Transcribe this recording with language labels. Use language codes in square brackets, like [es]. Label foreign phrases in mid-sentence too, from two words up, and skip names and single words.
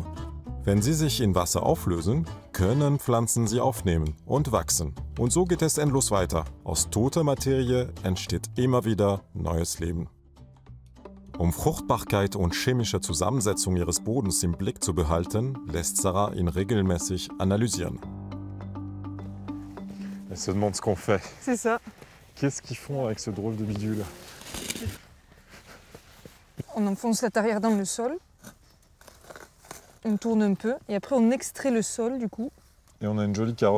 [de] Wenn sie sich in Wasser auflösen, können Pflanzen sie aufnehmen und wachsen. Und so geht es endlos weiter. Aus toter Materie entsteht immer wieder neues Leben. Um Fruchtbarkeit und chemische Zusammensetzung ihres Bodens im Blick zu behalten, lässt Sarah ihn regelmäßig analysieren. [fr] Elle se demande ce qu'on fait. C'est ça. Qu'est-ce qu'ils font avec ce drôle de bidule? On enfonce la tarière dans le sol, on tourne un peu et après on extrait le sol du coup. Et on a une jolie carotte.